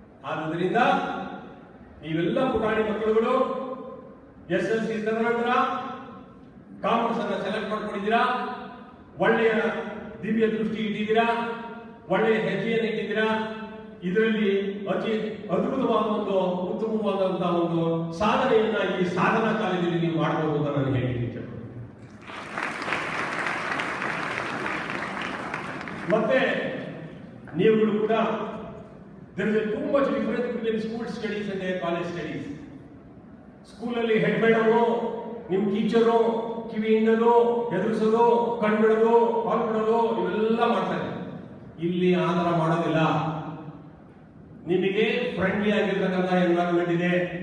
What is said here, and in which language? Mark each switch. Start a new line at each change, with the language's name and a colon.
Kannada: ಆದ್ದರಿಂದ ನೀವೆಲ್ಲ ಪುಟಾಣಿ ಮಕ್ಕಳುಗಳು SSLC ತದನಂತರ ಕಾಮರ್ಸ್ ಅನ್ನ ಸೆಲೆಕ್ಟ್ ಮಾಡ್ಕೊಂಡಿದ್ದೀರಾ, ಒಳ್ಳೆಯ ದಿವ್ಯ ದೃಷ್ಟಿ ಇಟ್ಟಿದ್ದೀರಾ, ಒಳ್ಳೆಯ ಹೆಜ್ಜೆಯನ್ನು ಇಟ್ಟಿದ್ದೀರಾ. ಇದರಲ್ಲಿ ಅತಿ ಅದ್ಭುತವಾದ ಒಂದು ಉತ್ತಮವಾದಂತಹ ಒಂದು ಸಾಧನೆಯನ್ನ ಈ ಸಾಧನಾ ಕಾಲೇಜಲ್ಲಿ ನೀವು ಮಾಡಬಹುದು ಅಂತ ನಾನು ಹೇಳಿದ್ದೀನಿ. ಮತ್ತೆ ನೀವುಗಳು ಕೂಡ
English: there is a too much difference between school studies and college studies.
Kannada: ಸ್ಕೂಲಲ್ಲಿ ಹೆಡ್ ಮೇಡಮು, ನಿಮ್ಮ ಟೀಚರು ಕಿವಿಯಿಂದಲೂ ಹೆದರಿಸೋದು, ಕಣ್ಬಿಡೋದು, ಪಾಲ್ಬಿಡೋದು ಇವೆಲ್ಲ ಮಾಡ್ತಾರೆ. ಇಲ್ಲಿ ಆ ಥರ ಮಾಡೋದಿಲ್ಲ. ನಿಮಗೆ ಫ್ರೆಂಡ್ಲಿ ಆಗಿರ್ತಕ್ಕಂಥ ಎನ್ವೈರನ್ಮೆಂಟ್ ಇದೆ.